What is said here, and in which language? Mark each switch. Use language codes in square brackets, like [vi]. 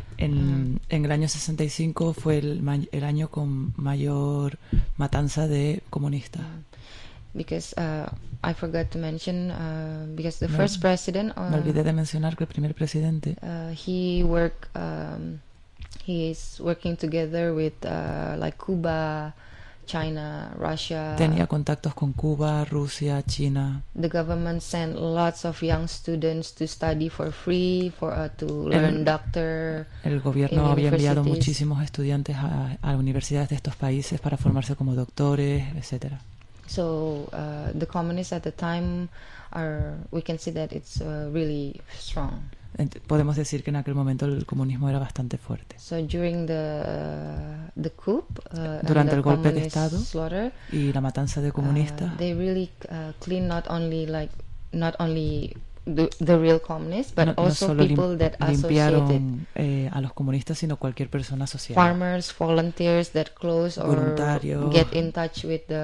[es] En el año 65 fue el año con mayor matanza de comunistas. [en] Because I forgot to mention, because the first president, [es] me olvidé de mencionar que el primer presidente, [en] he is working together with like Cuba, China, Russia. [es] Tenía contactos con Cuba, Rusia, China. [en] The government sent lots of young students to study for free, to learn doctor. [es] El gobierno había enviado muchísimos estudiantes a universidades de estos países para formarse como doctores, etcétera. [en] So the communists at the time we can see that it's really strong. [es] Podemos decir que en aquel momento el comunismo era bastante fuerte. [en] So during the coup, [es] durante [en] the [es] el golpe de estado [en] slaughter, [es] y la matanza de comunistas, [en] they really clean not only the real communists, but [es] limpiaron a los comunistas, sino cualquier persona asociada. [en] Farmers, volunteers that close or get in touch with the